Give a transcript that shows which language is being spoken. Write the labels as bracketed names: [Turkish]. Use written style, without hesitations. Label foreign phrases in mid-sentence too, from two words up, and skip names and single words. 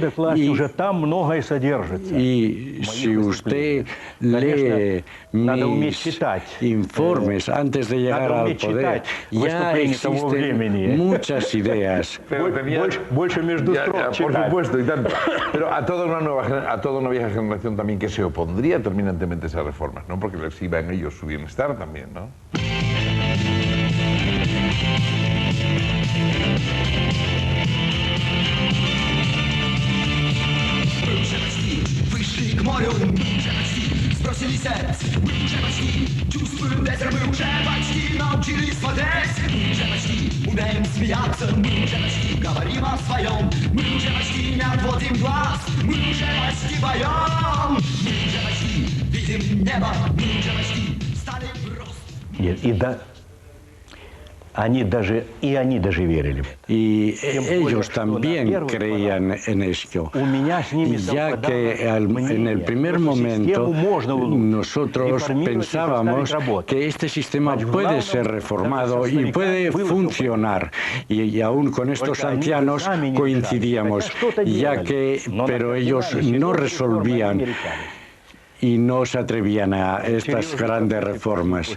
[Spanish] Y si usted lee mis informes antes de llegar al poder, ya existen muchas ideas. Por supuesto, y tanto. Pero a toda una vieja generación también que se opondría terminantemente a esa reformas, ¿no? Porque les iba en ellos su bienestar también, ¿no? [Russian] Сбросили сердце, мы уже почти чувствуем ветер, мы уже почти научились смотреть, мы уже почти умеем смеяться, мы уже почти говорим о своем, мы уже почти не отводим глаз, мы уже почти поем, мы уже почти видим небо, мы уже почти стали в рост. Они даже верили. [Spanish] Y ellos también creían en esto, ya que en el primer momento nosotros pensábamos que este sistema puede ser reformado y puede funcionar, y aún con estos ancianos coincidíamos, pero ellos no resolvían y no se atrevían a estas grandes reformas.